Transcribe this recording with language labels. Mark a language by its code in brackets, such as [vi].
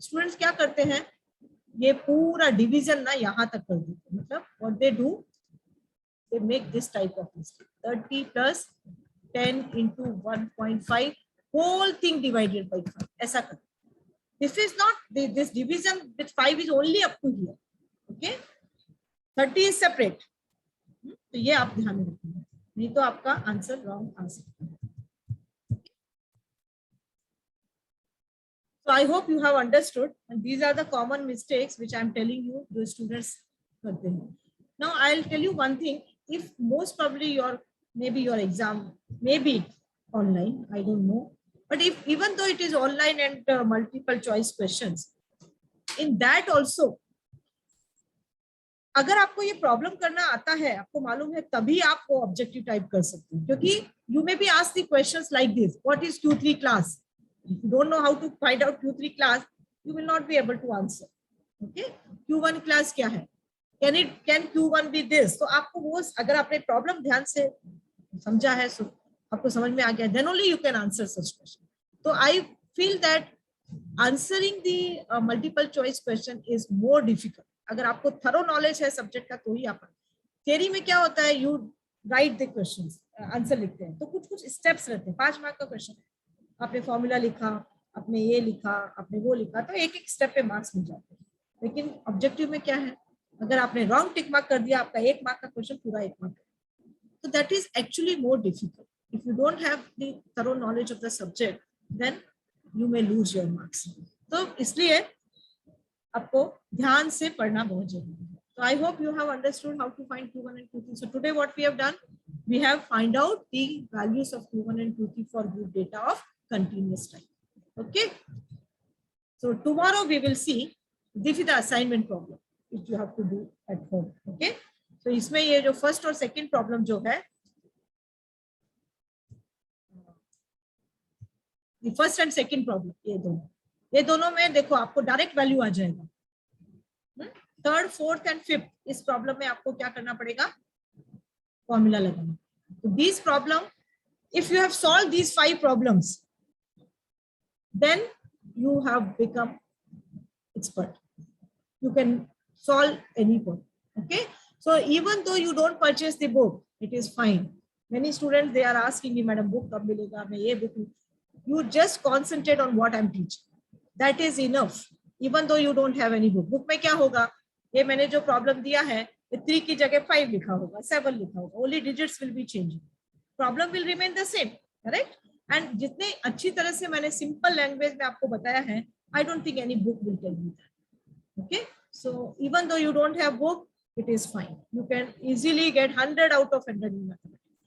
[hi] Students क्या करते हैं, ये पूरा डिवीजन ना यहाँ तक कर देते हैं. [en] मतलब what they do, they make this type of mistake. 30 plus 10 into 1.5 whole thing divided by 5. [hi] ऐसा कर. [en] This is not, this division with 5 is only up to here. Okay. 30 is separate. [hi] तो ये आप ध्यान में रखिए, नहीं तो आपका आंसर रॉन्ग आ सकता है. [en] So I hope you have understood, and these are the common mistakes which I am telling you, the students [hi] करते हैं. [en] Now I'll tell you one thing. If most probably maybe your exam may be online, I don't know, but if even though it is online and multiple choice questions, in that also [hi] अगर आपको ये problem करना आता है, आपको मालूम है, तभी आप वो ऑब्जेक्टिव टाइप कर सकते हैं. क्योंकि [en] you may be asked the questions like this: what is Q3 class? If you don't know how to find out Q3 class, you will not be able to answer. [hi] Okay, Q1 class क्या है? [en] Can Q1 be this? [hi] तो आपको वो अगर आपने problem ध्यान से समझा है, आपको समझ में आ गया, [en] then only you can answer such question. So I feel that answering the multiple choice question is more difficult. [hi] अगर आपको thorough knowledge है सब्जेक्ट का तो ही आप, थियरी में क्या होता है, [en] you write the questions, [hi] answer लिखते हैं, तो कुछ कुछ स्टेप्स रहते हैं, 5 मार्क का क्वेश्चन है, आपने फॉर्मूला लिखा, आपने ये लिखा, आपने वो लिखा, तो एक एक स्टेप पे मार्क्स मिल जाते हैं. लेकिन ऑब्जेक्टिव में क्या है, अगर आपने रॉन्ग टिक मार्क कर दिया, आपका 1 मार्क का क्वेश्चन पूरा 1 mark. [en] So that is actually more difficult. If you don't have the thorough knowledge of the subject, then you may lose your marks. [hi] तो इसलिए आपको ध्यान से पढ़ना बहुत जरूरी है. [en] So I hope you have understood how to find Q1 and Q3. So today what we have done, we have find out the values of Q1 and Q3 for group data of continuous time. Okay. So tomorrow we will see, this is the assignment problem which you have to do at home. Okay. [hi] तो इसमें ये जो first और second problem जो है, [en] first and second problem, [hi] ये दोनों में देखो आपको डायरेक्ट वैल्यू आ जाएगा. थर्ड, फोर्थ एंड फिफ्थ, इस प्रॉब्लम में आपको क्या करना पड़ेगा, फॉर्मूला लगाना. [en] तो this problem, if you have solve these 5 problems, then you have become expert. You can solve any problem. Okay. So even though you don't purchase the book, it is fine. Many students, they are asking me, madam, book [hi] कब मिलेगा, मैं ये [en] book. You just concentrate on what I'm teaching. That is enough. Even though you don't have any book. [hi] Book में क्या होगा, ये मैंने जो problem दिया है, 3 की जगह 5 लिखा होगा, 7 लिखा होगा. [en] Only digits will be changing. Problem will remain the same, correct? And [hi] जितने अच्छी तरह से मैंने simple language में आपको बताया है, [en] I don't think any book will tell you that. Okay? So even though you don't have book, it is fine. You can easily get 100 out of 100 in mathematics.